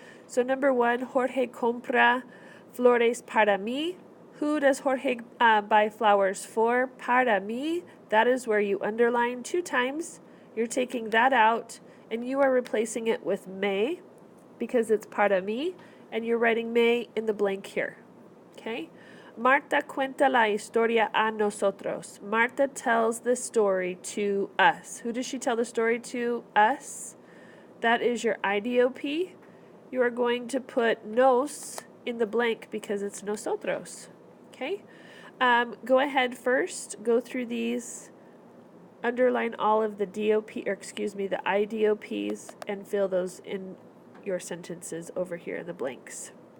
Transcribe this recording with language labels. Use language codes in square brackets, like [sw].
[en] So number 1, [es] Jorge compra flores para mí. [en] Who does Jorge buy flowers for? [es] Para mí. [en] That is where you underline 2 times. You're taking that out, and you are replacing it with me, because it's [es] para mí, [en] and you're writing me in the blank here. Okay? [es] Marta cuenta la historia a nosotros. [en] Marta tells the story to us. Who does she tell the story to? Us. That is your IDOP. You are going to put nos in the blank because it's nosotros. Okay? Go ahead first, go through these, underline all of the the IDOPs, and fill those in your sentences over here in the blanks.